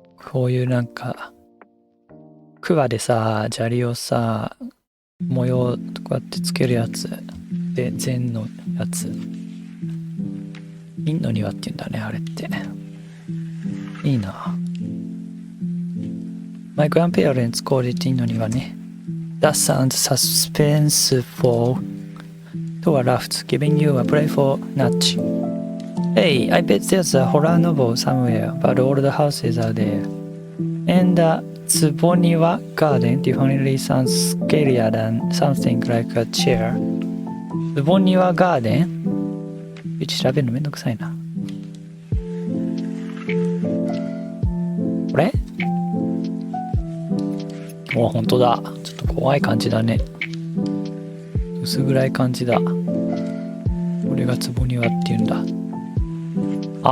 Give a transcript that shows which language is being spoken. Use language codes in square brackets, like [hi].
[ja] こういうなんか桑でさ砂利をさ模様こうやってつけるやつで禅のやつ陰の庭って言うんだねあれっていいな。 [en] My grandparents called it [ja] 陰の庭ね。 [en] That sounds suspenseful. Toa laughed, giving you a playful nudge. Hey, I bet there's a horror novel somewhere, but all the houses are there. And the Tsuboniwa garden definitely sounds scarier than something like a chair. Tsuboniwa garden? [ja] 調べるのめんどくさいな。これ？お、ほんとだ。ちょっと怖い感じだね。薄暗い感じだ。これが坪庭っていうんだ。